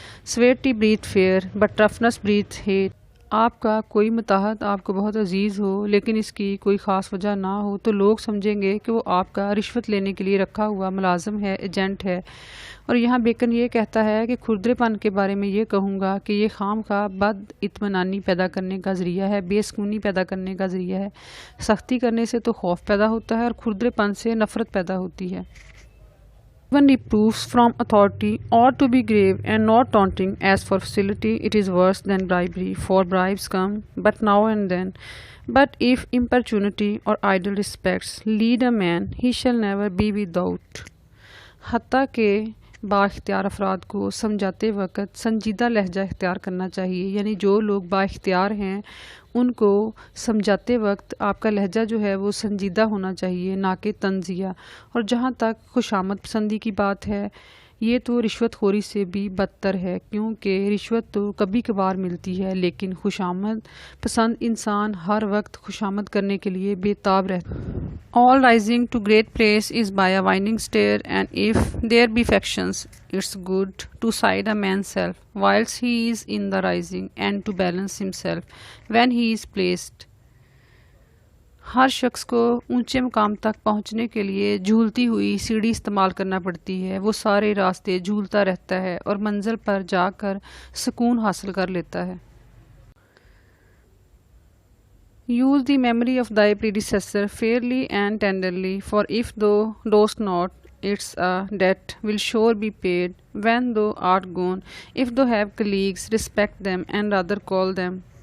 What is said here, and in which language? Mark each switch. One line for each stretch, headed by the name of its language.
English: Severity breeds fear, but roughness breeds hate.
Urdu: آپ کا کوئی متحد آپ کو بہت عزیز ہو لیکن اس کی کوئی خاص وجہ نہ ہو تو لوگ سمجھیں گے کہ وہ آپ کا رشوت لینے کے لیے رکھا ہوا ملازم ہے، ایجنٹ ہے. اور یہاں بیکن یہ کہتا ہے کہ کھردرے پن کے بارے میں یہ کہوں گا کہ یہ خام خواہ بد اطمینانی پیدا کرنے کا ذریعہ ہے، بے سکونی پیدا کرنے کا ذریعہ ہے. سختی کرنے سے تو خوف پیدا ہوتا ہے اور کھردرے پن سے نفرت پیدا ہوتی ہے.
English: Even reproofs from authority ought to be grave and not taunting. As for facility, it is worse than bribery, for bribes come but now and then. But if importunity or idle respects lead a man, he shall never be without.
Urdu: حتیٰ کہ با اختیار افراد کو سمجھاتے وقت سنجیدہ لہجہ اختیار کرنا چاہیے، یعنی جو لوگ با اختیار ہیں ان کو سمجھاتے وقت آپ کا لہجہ جو ہے وہ سنجیدہ ہونا چاہیے، نہ کہ طنزیہ. اور جہاں تک خوشامد پسندی کی بات ہے، یہ تو رشوت خوری سے بھی بدتر ہے، کیونکہ رشوت تو کبھی کبھار ملتی ہے لیکن خوشامد پسند انسان ہر وقت خوشامد کرنے کے لیے بے تاب رہتا ہے.
English: All rising to great place is by a winding stair, and if there be factions, it's good to side a man's self whilst he is in the rising, and to balance himself when he is placed.
Urdu: ہر شخص کو اونچے مقام تک پہنچنے کے لیے جھولتی ہوئی سیڑھی استعمال کرنا پڑتی ہے. وہ سارے راستے جھولتا رہتا ہے اور منزل پر جا کر سکون حاصل کر لیتا ہے.
English: Use the memory of thy predecessor fairly and tenderly, for if thou dost not, its a debt will sure be paid when thou art gone. If thou have colleagues, respect them and rather call them